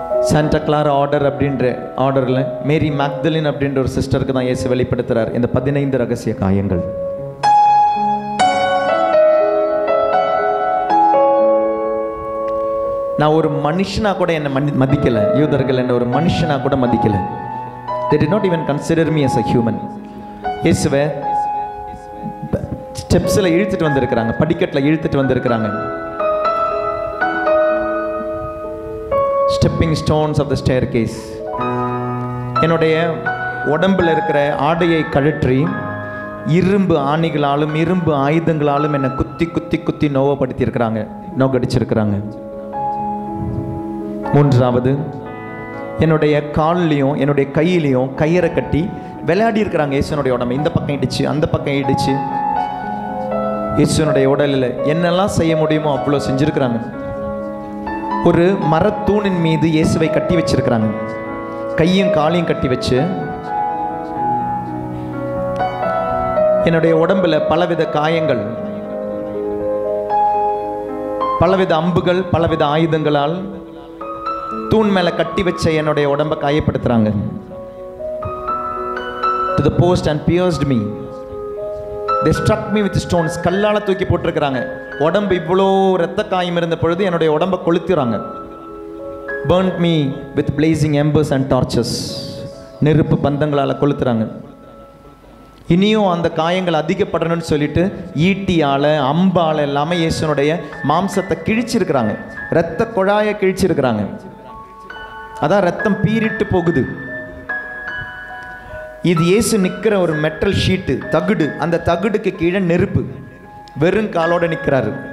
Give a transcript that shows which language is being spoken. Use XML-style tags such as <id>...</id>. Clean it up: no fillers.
<ta>Santa Clara order அப்படின்ற ஆர்டரில் மேரி மேக்தலின் அப்படின்ற ஒரு சிஸ்டருக்கு தான் இயேசு வெளிப்படுத்துகிறார் இந்த 15 ரகசிய காயங்கள். நான் ஒரு மனுஷனா கூட என்னை மதிக்கலை, யூதர்கள் என்னை ஒரு மனுஷனா கூட மதிக்கலை.</ta> <en>They did not even consider me as a human.</en> <ta>இயேசுவை ஸ்டெப்ஸில் இழுத்துட்டு வந்திருக்கிறாங்க, படிக்கட்டில் இழுத்துட்டு வந்திருக்கிறாங்க.</ta> <en>Stepping stones of the staircase.</en> <ta>என்னுடைய உடம்பில் இருக்கிற ஆடையை கழற்றி இரும்பு ஆணிகளாலும் இரும்பு ஆயுதங்களாலும் என்னை குத்தி குத்தி குத்தி நோவப்படுத்தியிருக்கிறாங்க, நோக்கடிச்சிருக்கிறாங்க. மூன்றாவது, என்னுடைய கால்லையும் என்னுடைய கையிலையும் கயிறை கட்டி விளையாடி இருக்கிறாங்க இயேசுனுடைய உடம்பு. இந்த பக்கம் இடிச்சு அந்த பக்கம் இடிச்சு இயேசுனுடைய உடலில் என்னெல்லாம் செய்ய முடியுமோ அவ்வளோ செஞ்சுருக்கிறாங்க. ஒரு மரத்தூணின் மீது இயேசுவை கட்டி வச்சிருக்கிறாங்க, கையும் காலையும் கட்டி வச்சு. என்னுடைய உடம்புல பலவித காயங்கள், பலவித அம்புகள், பலவித ஆயுதங்களால் தூண் மேல கட்டி வச்ச என்னுடைய உடம்பை காயப்படுத்துறாங்க.</ta> <en>To the post and pierced me. They struck me with stones.</en> <ta>கல்லால தூக்கி போட்டிருக்கிறாங்க. உடம்பு இவ்வளோ ரத்த காயம் இருந்த பொழுது என்னுடைய உடம்பை கொளுத்துறாங்க.</ta> <en>Burnt me with blazing embers and torches.</en> <ta>நெருப்பு பந்தங்களால் கொளுத்துறாங்க. இனியும் அந்த காயங்கள் அதிகப்படணும்னு சொல்லிட்டு ஈட்டியால் அம்பால் எல்லாமே இயேசுனுடைய மாம்சத்தை கிழிச்சிருக்கிறாங்க, இரத்த குழாயை கிழிச்சிருக்கிறாங்க. அதான் ரத்தம் பீரிட்டு போகுது. இது இயேசு நிற்கிற ஒரு மெட்டல் ஷீட்டு, தகுடு. அந்த தகுடுக்கு கீழே நெருப்பு, வெறும் காலோட நிற்கிறாரு.</ta>